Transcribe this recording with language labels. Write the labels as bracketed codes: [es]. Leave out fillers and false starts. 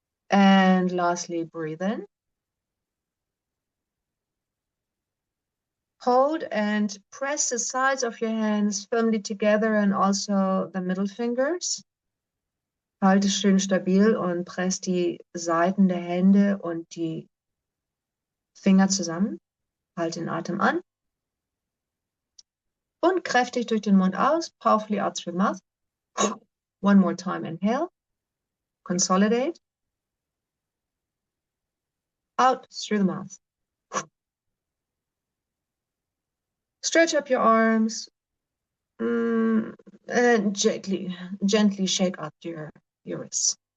[en] And lastly, breathe in. Hold and press the sides of your hands firmly together and also the middle fingers. [de] Halte schön stabil und press die Seiten der Hände und die Finger zusammen. Halte den Atem an. Und kräftig durch den Mund aus. [en] Powerfully out through the mouth. One more time. Inhale. Consolidate. Out through the mouth. Stretch up your arms. And gently shake out your wrists.